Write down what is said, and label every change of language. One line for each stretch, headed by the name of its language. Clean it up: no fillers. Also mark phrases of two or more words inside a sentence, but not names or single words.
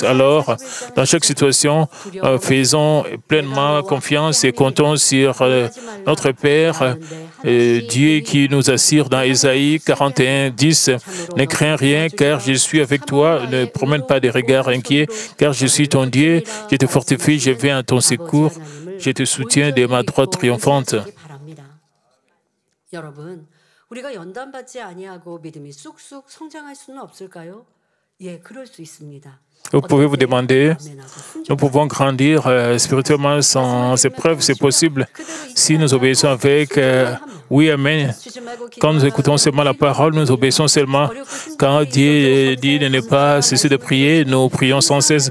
French: Alors, dans chaque situation, faisons pleinement confiance et comptons sur notre Père, Dieu qui nous assure dans Ésaïe 41, 10, « Ne crains rien, car je suis avec toi. Ne promène pas des regards inquiets, car je suis ton Dieu. Je te fortifie, je viens à ton secours. Je te soutiens de ma droite triomphante. »
Korean: 우리가 연단받지 아니하고 믿음이 쑥쑥 성장할 수는 없을까요? 예, 그럴 수 있습니다.
French: Vous pouvez vous demander, nous pouvons grandir spirituellement sans épreuve, c'est possible si nous obéissons avec oui, amen. Quand nous écoutons seulement la parole, nous obéissons seulement. Quand Dieu dit de ne pas cesser de prier, nous prions sans cesse.